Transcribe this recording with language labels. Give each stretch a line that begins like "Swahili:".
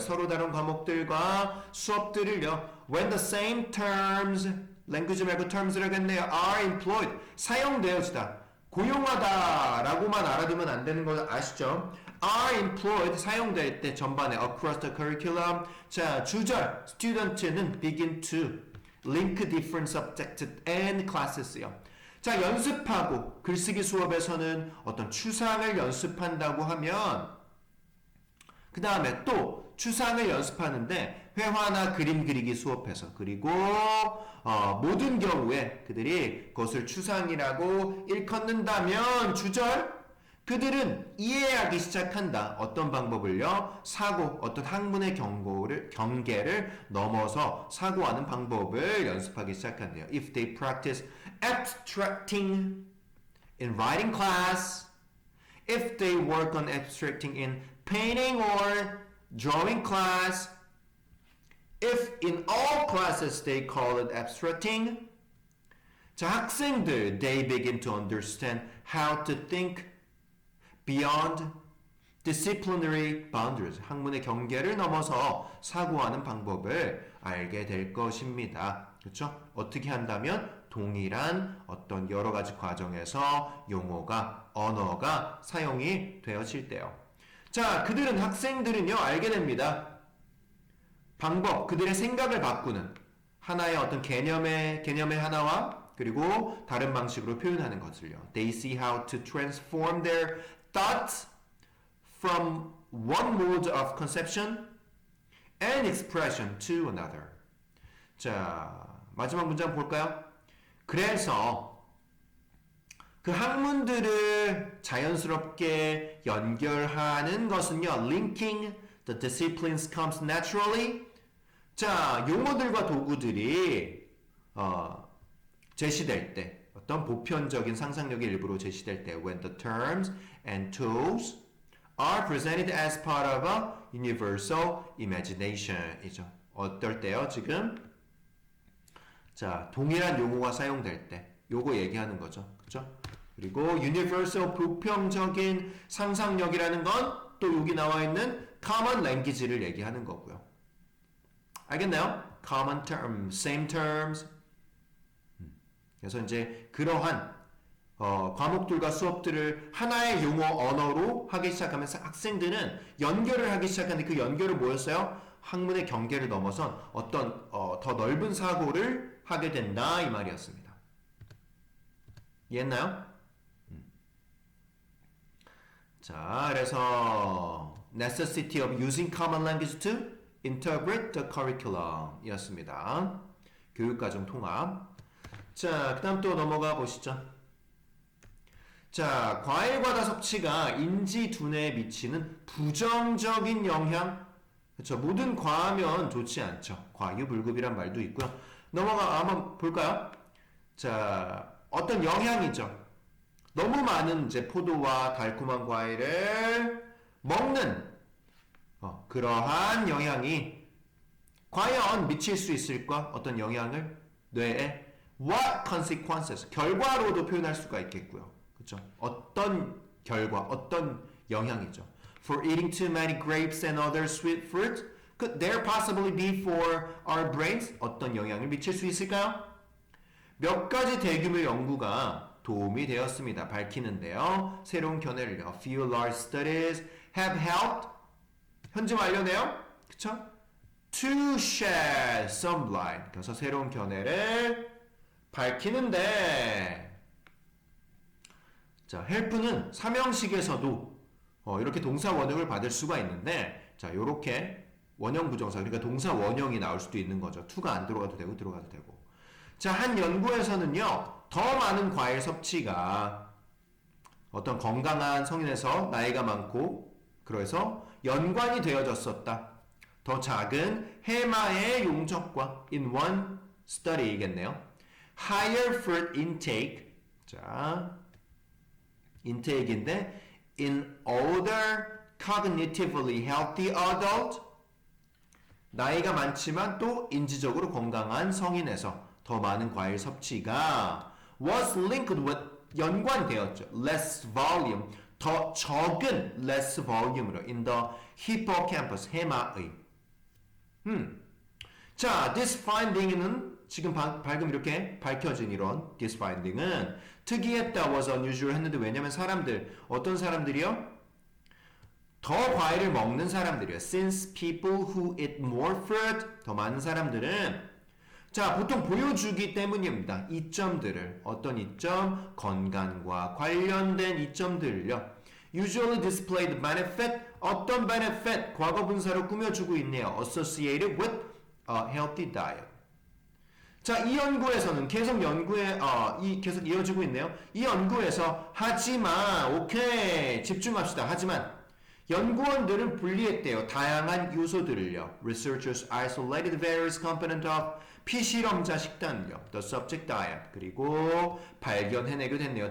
Korean: 서로 다른 과목들과 수업들을요.
English: When the same terms, language
Korean: 말고
English: terms라고 했네요. are employed,
Korean: 사용되어지다. 고용하다라고만 알아두면 안 되는 거 아시죠?
English: are employed,
Korean: 사용될 때 전반에
English: across the curriculum. 자, 주절, student는 begin to link different subjects and classes요.
Korean: 자, 연습하고 글쓰기 수업에서는 어떤 추상을 연습한다고 하면 그 다음에 또 추상을 연습하는데 회화나 그림 그리기 수업에서 그리고 모든 경우에 그들이 그것을 추상이라고 일컫는다면 주절 그들은 이해하기 시작한다. 어떤 방법을요? 사고, 어떤 학문의 경계를 넘어서 사고하는 방법을 연습하기 시작한대요.
English: If they practice abstracting in writing class, if they work on abstracting in painting or drawing class, if in all classes they call it abstracting, 자,
Korean: 학생들,
English: they begin to understand how to think beyond disciplinary boundaries.
Korean: 학문의 경계를 넘어서 사고하는 방법을 알게 될 것입니다. 그렇죠? 어떻게 한다면 동일한 어떤 여러 가지 과정에서 용어가, 언어가 사용이 되어질 때요. 자, 그들은 학생들은요, 알게 됩니다. 방법, 그들의 생각을 바꾸는 하나의 어떤 개념의 하나와 그리고 다른 방식으로 표현하는 것을요.
English: They see how to transform their thoughts from one mode of conception and expression to another.
Korean: 자, 마지막 문장 볼까요? 그래서 그 학문들을 자연스럽게 연결하는 것은요.
English: Linking the disciplines comes naturally.
Korean: 자, 용어들과 도구들이 제시될 때 어떤 보편적인 상상력의 일부로 제시될 때
English: when the terms and tools are presented as part of a universal imagination
Korean: 이죠. 어떨 때요? 지금 자, 동일한 용어가 사용될 때 요거 얘기하는 거죠. 그렇죠? 그리고 universal 보편적인 상상력이라는 건 또 여기 나와 있는 common language를 얘기하는 거고요. 알겠나요?
English: common terms, same terms.
Korean: 그래서 이제 그러한 과목들과 수업들을 하나의 용어 언어로 하기 시작하면서 학생들은 연결을 하기 시작하는데 그 연결은 뭐였어요? 학문의 경계를 넘어선 어떤 더 넓은 사고를 하게 된다 이 말이었습니다. 이해했나요? 자, 그래서
English: necessity of using common language to interpret the curriculum 이었습니다.
Korean: 교육과정 통합. 자, 그 다음 또 넘어가 보시죠. 자, 과일과다 섭취가 인지 두뇌에 미치는 부정적인 영향. 그렇죠. 모든 과하면 좋지 않죠. 과유불급이란 말도 있고요. 넘어가 한번 볼까요? 자, 어떤 영향이죠. 너무 많은 이제 포도와 달콤한 과일을 먹는 그러한 영향이 과연 미칠 수 있을까? 어떤 영향을 뇌에
English: what consequences
Korean: 결과로도 표현할 수가 있겠고요. 그렇죠? 어떤 결과, 어떤 영향이죠.
English: For eating too many grapes and other sweet fruit, could there possibly be for our brains?
Korean: 어떤 영향을 미칠 수 있을까요? 몇 가지 대규모 연구가 도움이 되었습니다. 밝히는데요. 새로운 견해를요.
English: A few large studies have helped
Korean: 현재 완료네요.
English: 그쵸? To shed some light.
Korean: 그래서 새로운 견해를 밝히는데 자, help는 삼형식에서도 이렇게 동사 원형을 받을 수가 있는데 자, 요렇게 원형 부정사 그러니까 동사 원형이 나올 수도 있는 거죠. to가 안 들어가도 되고 들어가도 되고. 자, 한 연구에서는요. 더 많은 과일 섭취가 어떤 건강한 성인에서 나이가 많고 그래서 연관이 되어졌었다. 더 작은 해마의 용적과
English: in one study
Korean: 이겠네요.
English: Higher fruit intake.
Korean: 자, intake인데
English: in older cognitively healthy adult
Korean: 나이가 많지만 또 인지적으로 건강한 성인에서 더 많은 과일 섭취가
English: was linked with
Korean: 연관되었죠.
English: Less volume
Korean: 더 적은
English: less volume으로 in the hippocampus 해마의.
Korean: 자, this finding은 지금 방금 이렇게 밝혀진 이런 this finding은 특이했다
English: was unusual
Korean: 했는데 왜냐면 사람들 어떤 사람들이요? 더 과일을 먹는 사람들이요.
English: Since people who eat more fruit
Korean: 더 많은 사람들은 자, 보통 보여주기 때문입니다. 이점들을 어떤 이점? 건강과 관련된 이점들을요.
English: Usually display the benefit 어떤 benefit?
Korean: 과거 분사로 꾸며주고 있네요.
English: Associated with a healthy diet.
Korean: 자, 이 연구에서는 계속 이어지고 있네요. 이 연구에서 하지만 오케이 집중합시다. 하지만 연구원들은 분리했대요. 다양한 요소들을요.
English: Researchers isolated various components of
Korean: 피실험자 식단을요.
English: The subject diet
Korean: 그리고 발견해내기도 했네요.